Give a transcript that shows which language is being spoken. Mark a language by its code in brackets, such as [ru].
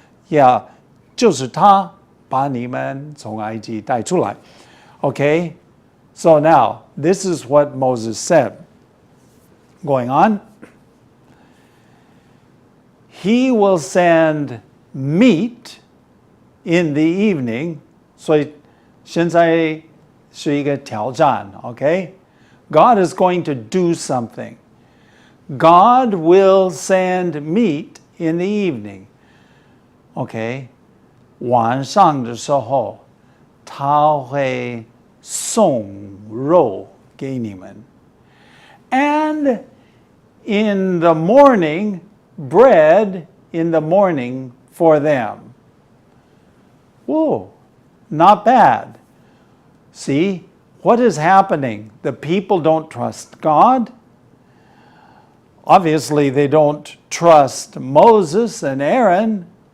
[zh] Yeah, 就是他把你们从埃及带出来. [en] Okay, so now this is what Moses said. Going on. He will send meat in the evening. [zh] 所以现在是一个挑战, okay? [en] God is going to do something. God will send meat in the evening. Okay? [zh] 晚上的时候他会送肉给你们. [en] And in the morning, bread in the morning for them. Whoa, not bad. See, what is happening? The people don't trust God. Obviously, they don't trust Moses and Aaron.